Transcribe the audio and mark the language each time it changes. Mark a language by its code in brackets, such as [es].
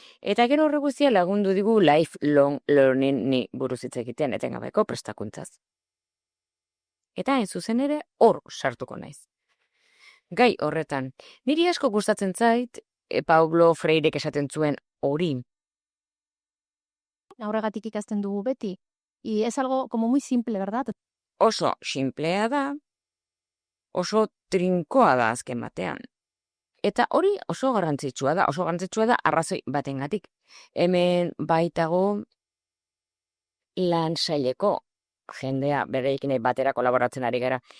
[eu] Eta gero horre guztia lagundu digu lifelong learning ni buruz hitz egiten etengabeko prestakuntzaz. Eta hain zuzen ere hor sartuko naiz. Gai horretan, niri asko gustatzen zait, Paulo Freirek esaten zuen hori. Horregatik ikasten dugu beti. [es] Y es algo como muy simple, ¿verdad? [eu] Oso simplea da, oso trinkoa da azken batean. Eta hori oso garrantzitsua da arrazoi batengatik. Hemen baitago lan saileko jendea bereikin batera kolaboratzen ari gara.